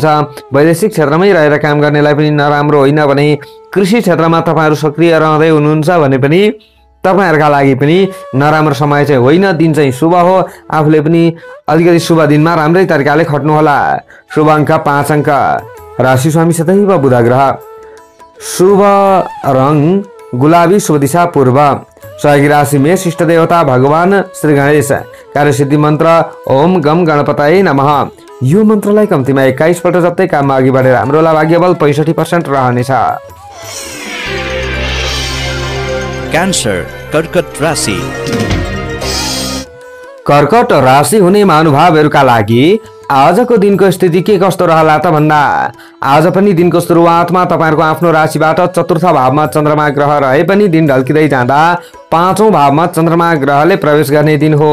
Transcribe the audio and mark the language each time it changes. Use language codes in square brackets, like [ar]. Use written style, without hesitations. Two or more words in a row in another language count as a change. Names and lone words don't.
[ne] वैदेशिक क्षेत्रमै रहेर काम गर्नेलाई पनि नराम्रो होइन भने कृषि क्षेत्रमा तपाईँहरू सक्रिय रहँदै हुनुहुन्छ भने पनि तपाईँहरूका लागि पनि नराम्रो समय चाहिँ होइन। दिन चाहिँ शुभ हो। आफूले पनि अलिकति शुभ दिनमा राम्रै तरिकाले खट्नुहोला। शुभ अङ्क 5 अङ्क। राशि स्वामी सदैव बुध ग्रह। शुभ रङ गुलाबी, शुभ दिशा पूर्व। सहयोगी राशि मेष, इष्ट देवता भगवान श्री गणेश। कार्यसिद्धि मन्त्र [sa] ओम गम गणपतये नमः। [ne] यो मन्त्रलाई कम्तीमा 21 पल्ट जप्दै काममा अघि बढेर हाम्रो भाग्यबल 65% रहनेछ। क्यान्सर, कर्कट राशि। कर्कट राशि हुने महानुभावहरूका लागि आजको दिनको स्थिति के कस्तो रहला त भन्दा आज पनि दिनको सुरुवातमा तपाईँहरूको आफ्नो राशिबाट चतुर्थ भावमा चन्द्रमा ग्रह रहे पनि दिन ढल्किँदै जाँदा 5औं भावमा चन्द्रमा ग्रहले प्रवेश गर्ने दिन हो।